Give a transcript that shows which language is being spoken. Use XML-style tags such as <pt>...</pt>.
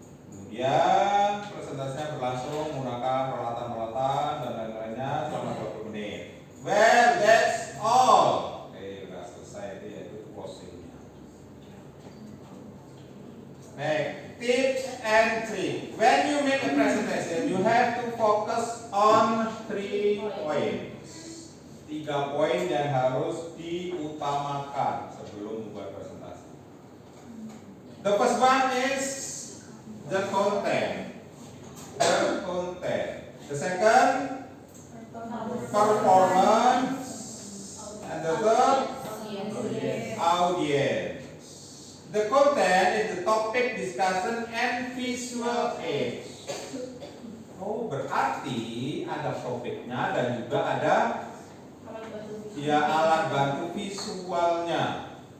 <id>Kemudian presentasinya berlangsung menggunakan peralatan-peralatan dan lain-lainnya selama 20 menit.</id> <en>Well, that's all.</en> <id>Oke, udah selesai itu yaitu closingnya.</id> <en>Next, tips and trick. When you make a presentation, you have to focus on 3 points.</en> <id>3 poin yang harus diutamakan sebelum membuat presentasi.</id> <en>The first one is the content. The second, performance, and the third, audience. The content is the topic, discussion, and visual aids.</en> <id>Oh, berarti ada topiknya dan juga ada alat bantu visualnya.</id>